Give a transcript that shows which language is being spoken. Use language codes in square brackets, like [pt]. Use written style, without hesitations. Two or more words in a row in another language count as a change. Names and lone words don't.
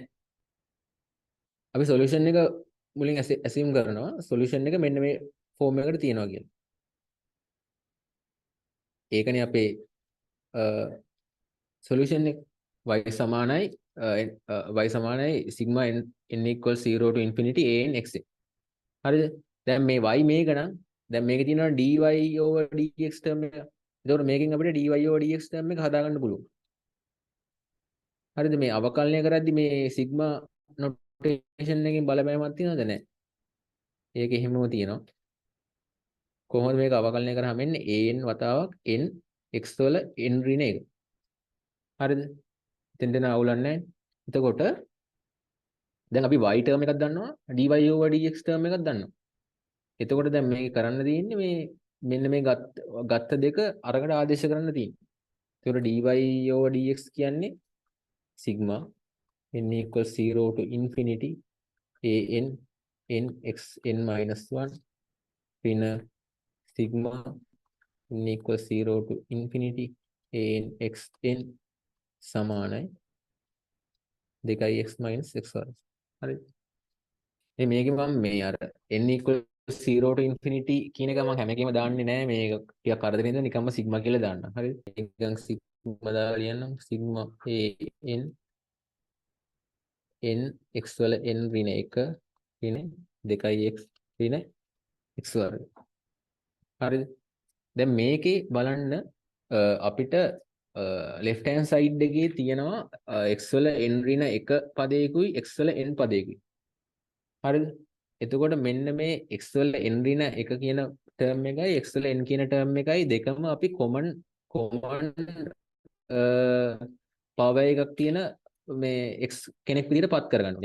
[si] අපි සොලියුෂන් එක මුලින් ඇසියුම් කරනවා සොලියුෂන් එක මෙන්න මේ ෆෝම් එකකට තියෙනවා කියලා. ඒකනේ අපේ සොලියුෂන් එක y සමානයි [en] sigma n equals 0 to infinity an x. [si] හරිද? දැන් මේ y මේක නම් දැන් මේකේ තියෙනවා dy/dx ටර්ම් එක. ඒතකොට මේකෙන් අපිට dy/dx ටර්ම් එක හදාගන්න පුළුවන්. හරිද? මේ අවකලනය කරද්දි මේ [en] sigma notation [si] එකකින් බලපෑමක් තියෙනවද නැහැ? ඒක එහෙමම තියෙනවා. කොහොමද මේක අවකලනය කරාම එන්නේ an වතාවක් n x වල n ඍණ 1. හරිද? එතෙන් අවුලක් නැහැ. එතකොට දැන් අපි y ටර්ම් එකක් දන්නවා dy/dx ටර්ම් එකක් දන්නවා. එතකොට දැන් මේක කරන්න තියෙන්නේ මෙන්න මේ ගත්ත දෙක අරකට ආදේශ කරන්න තියෙන්නේ. [en] ඒතකොට dy/dx කියන්නේ sigma n equals 0 to infinity an n x n minus 1 ඍණ sigma n equals 0 to infinity an x n සමානයි 2x minus x වර්ග. හරිද? [si] මේකේ මම මේ අර [en] n equals 0 to infinity [si] කියන එක මම හැම එකෙම දාන්නේ නැහැ. මේක ටිකක් කරදරින් ඉඳන් නිකම්ම සිග්මා කියලා දාන්නම්. හරිද? නිකන් සිග්මා දාලා ලියන්නම්. සිග්මා an n x වල n ඍණ 1 ඍණ 2x ඍණ x වර්ග. හරිද? දැන් මේකේ බලන්න අපිට [en] left hand side [si] එකේ තියෙනවා x වල n ඍණ 1 පදයකුයි x වල n පදයකුයි. හරිද? එතකොට මෙන්න මේ x වල n ඍණ 1 කියන ටර්ම් එකයි x වල n කියන ටර්ම් එකයි දෙකම අපි [en] common power [si] එකක් තියෙන මේ x කෙනෙක් විදිහට පත් කරගන්නවා.